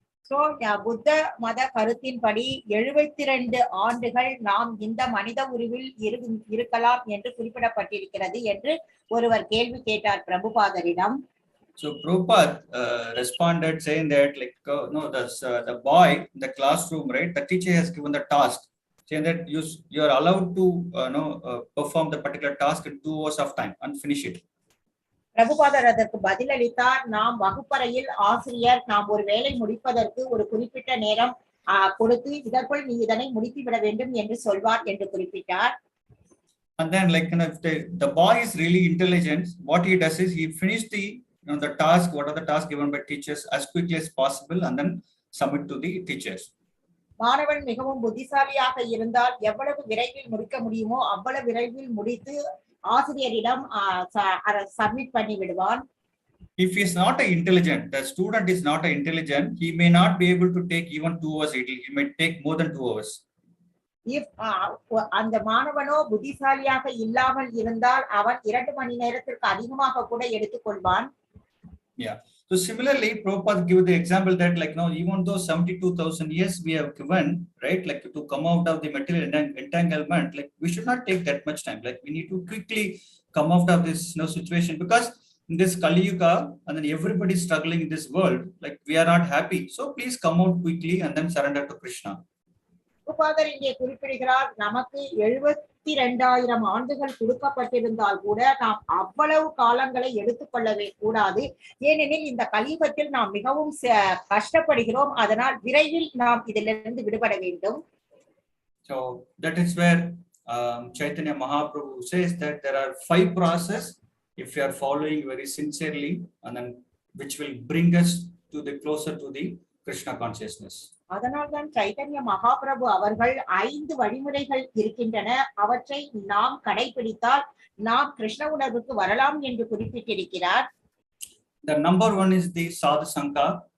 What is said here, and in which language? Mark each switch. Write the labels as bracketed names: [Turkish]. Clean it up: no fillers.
[Tamil] So புத்த மத கருத்தின்படி 72 ஆண்டுகள் நாம் இந்த மனித உருவில் இருக்கலாம் என்று குறிப்பிடப்பட்டிருக்கிறது என்று ஒருவர் கேள்வி கேட்டார் பிரபுபாதரிடம். [English] So Prabhupada responded saying that like the boy in the classroom, right, the teacher has given the task saying that you are allowed to perform the particular task in 2 hours of time and finish it. [Tamil] பிரபுபாதர் அதற்கு பதிலளித்தார், நாம் வகுப்பறையில் ஆசிரியர் நாம் ஒரு வேலை முடிப்பதற்கு ஒரு குறிப்பிட்ட நேரம் கொடுத்து இதற்குள் நீ இதனை முடித்து விட வேண்டும் என்று சொல்வார் என்று குறிப்பிட்டார். [English] And then like if the boy is really intelligent, what he does is he finish the the task, what are the tasks given by teachers as quickly as possible and then submit to the teachers. [Tamil] மாணவன் மிகவும் புத்திசாலியாக இருந்தால் எவ்வளவு விரைவில் முடிக்க முடியுமோ அவ்வளவு விரைவில் முடித்து ஆசிரியரிடம் சப்மிட் பண்ணி விடுவான். [English] If he is not intelligent, the student is not intelligent, he may not be able to take even 2 hours. He might take more than 2 hours. [Tamil] If அந்த மாணவனோ புத்திசாலியாக இல்லாமல் இருந்தால் அவன் 2 மணி நேரத்திற்கு அதிகமாக கூட எடுத்துக்கொள்வான். [English] Yeah. So similarly, Prabhupada give the example that like even though 72,000 years we have given, right, like to come out of the material entanglement, like we should not take that much time. Like we need to quickly come out of this situation, because in this Kali Yuga and then everybody is struggling in this world, like we are not happy. So please come out quickly and then surrender to Krishna. [Tamil] பிரபுபாதர் இங்கே குறிப்பிடுகிறார், நமக்கு 72,000 ஆண்டுகள் கொடுக்கப்பட்டிருந்தால் கூட நாம் அவ்வளவு காலங்களை எடுத்துக்கொள்ளவே கூடாது. ஏனெனில் இந்த கலியுகத்தில் நாம் மிகவும் கஷ்டப்படுகிறோம். அதனால் விரைவில் நாம் இதிலிருந்து விடுபட வேண்டும். [English] So that is where Chaitanya Mahaprabhu says that there are 5 processes if you are following very sincerely, and then which will bring us to the closer to the Krishna consciousness. [Tamil] அதனால்தான் சைத்தன்ய மகாபிரபு அவர்கள் 5 வழிமுறைகள் இருக்கின்றன, அவற்றை நாம் கடைபிடித்தால் நாம் கிருஷ்ண உணர்வுக்கு வரலாம் என்று குறிப்பிட்டிருக்கிறார். [English] The number 1 is the sadhu sangha.